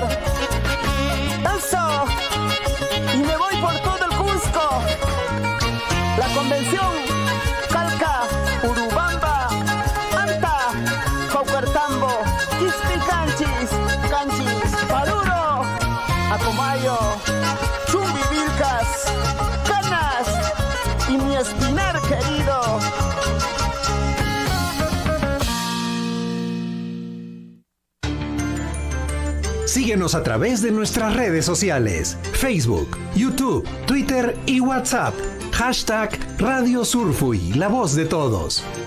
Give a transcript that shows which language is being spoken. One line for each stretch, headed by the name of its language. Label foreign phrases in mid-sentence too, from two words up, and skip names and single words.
Spanish: Eso, y me voy por todo el Cusco, la Convención, Calca, Urubamba, Anta, Caucartambo, Quispi Canchis, Paruro, Acomayo, Chumbivilcas, Canas y mi Espinar querido. Síguenos a través de nuestras redes sociales, Facebook, YouTube, Twitter y WhatsApp. Hashtag Radio Surfui, la voz de todos.